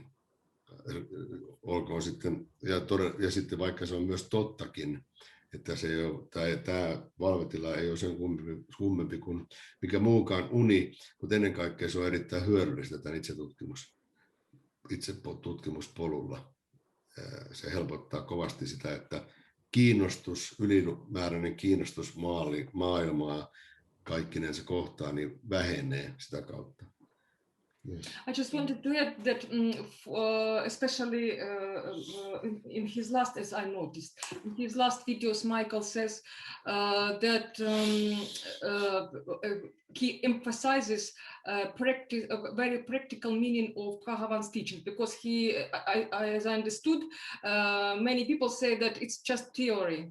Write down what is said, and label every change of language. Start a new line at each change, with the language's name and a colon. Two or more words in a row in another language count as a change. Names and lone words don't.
Finnish: Olkoon sitten, ja sitten vaikka se on myös tottakin, että tämä valvetila ei ole sen kummempi kuin mikä muukaan uni, mutta ennen kaikkea se on erittäin hyödyllistä tämän itsetutkimuspolulla. Se helpottaa kovasti sitä, että ylimääräinen kiinnostus maailmaa kaikkinensa kohtaan niin vähenee sitä kautta.
English: Yes. I just wanted to add that especially in his last, as I noticed, in his last videos, Michael says that he emphasizes very practical meaning of Bhagavan's teaching, because as I understood, many people say that it's just theory.